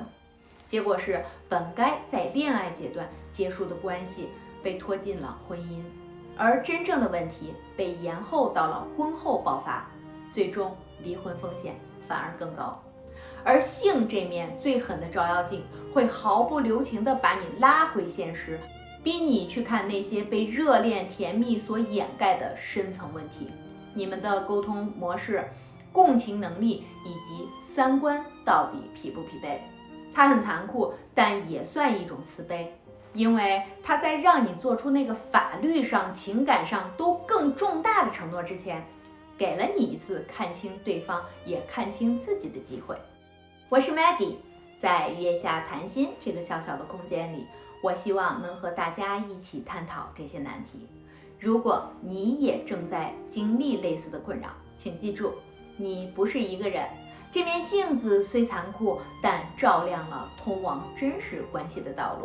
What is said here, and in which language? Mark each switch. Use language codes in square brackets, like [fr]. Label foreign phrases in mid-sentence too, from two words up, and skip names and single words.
[zh] 結果是，本該在戀愛階段結束的關係被拖進了婚姻，而真正的問題被延後到了婚後爆發，最終離婚風險反而更高。而性這面最狠的照妖鏡，會毫不留情地把你拉回現實，逼你去看那些被熱戀甜蜜所掩蓋的深层問題。你們的溝通模式、共情能力以及三观到底匹不匹配？它很残酷，但也算一種慈悲，因為它在让你做出那個法律上、情感上都更重大的承諾之前，給了你一次看清對方也看清自己的機會。我是 Maggie， 在月下談心這個小小的空間裡，我希望能和大家一起探討這些難題。如果你也正在經歷類似的困擾，請記住，你不是一個人。這面鏡子雖殘酷，但照亮了通往真實關係的道路。